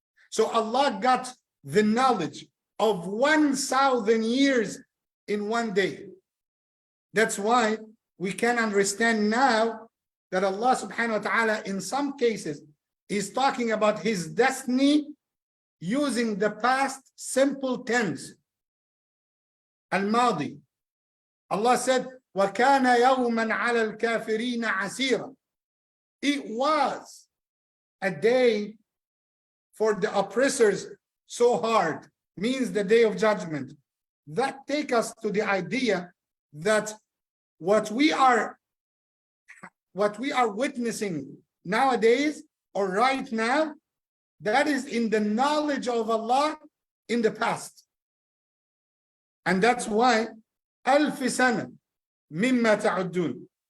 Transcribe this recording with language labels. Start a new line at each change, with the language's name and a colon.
English: So Allah got the knowledge of 1,000 years in one day. That's why we can understand now that Allah subhanahu wa ta'ala in some cases is talking about his destiny using the past simple tense. Al-Madi. Allah said,
Arabic: وَكَانَ يَوْمًا عَلَى الْكَافِرِينَ عَسِيرًا.
English: It was a day for the oppressors so hard, means the day of judgment. That take us to the idea that what we are witnessing nowadays or right now, that is in the knowledge of Allah in the past. And that's why
Arabic: ألف سنة مما تعدون.